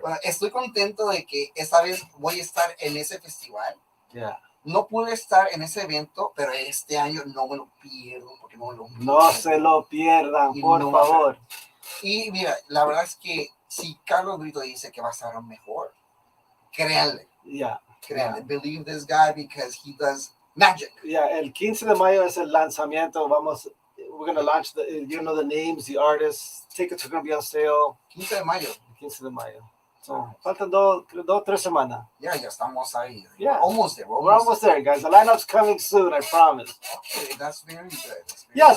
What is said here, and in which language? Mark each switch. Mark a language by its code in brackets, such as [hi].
[es] Bueno, estoy contento de que esta vez voy a estar en ese festival. [en] Yeah. [es] No pude estar en ese evento, pero este año no me lo pierdo porque no me lo pierdo. No se lo pierdan, por favor. Y mira, la verdad es que si Carlos Brito dice que va a estar mejor, créanle. [en] Yeah. [es] Créanle. [en] Believe this guy because he does magic. [es] Yeah, el 15 de mayo es el lanzamiento. [en] We're going to launch the names, the artists. Tickets are going to be on sale. [es] 15 de mayo. 15 de mayo. So, faltan 2-3 semanas. Ya estamos ahí. [en] Yeah. Almost there. We're almost there, guys. The lineup's coming soon, I promise. Okay, that's very good.